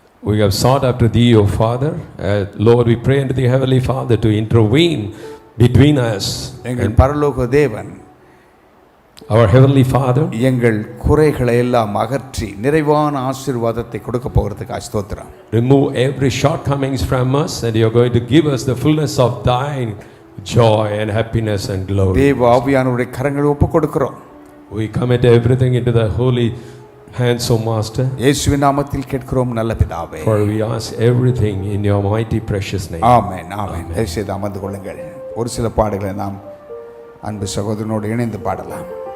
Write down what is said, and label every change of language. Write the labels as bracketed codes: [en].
[en] we have sought after thee, O Father. Lord, we pray unto the heavenly Father to intervene between us. [ta] எங்கள் பரலோக தேவன், [en] our heavenly Father, [ta] எங்கள் குறைகளை எல்லாம் அகற்றி நிறைவான ஆசீர்வாதத்தை கொடுக்க போகிறதுக்கு ஸ்தோத்திரம். [en] remove every shortcomings from us, and you are going to give us the fullness of thine joy and happiness and glory. [ta] தேவ ஆவியானவருடைய கரங்களை ஒப்பு கொடுக்கிறோம். [en] We commit everything into the holy hands, O Master. [ta] இயேசுவின் நாமத்தில் கேட்கிறோம் நல்ல பிதாவே. [en] For we ask everything in your mighty precious name. [ta] ஆமென், ஆமென். தயவுசெய்து அமர்ந்து கொள்ளுங்கள். ஒரு சில பாடல்களை நாம் அன்பு சகோதரனோடு இணைந்து பாடலாம்.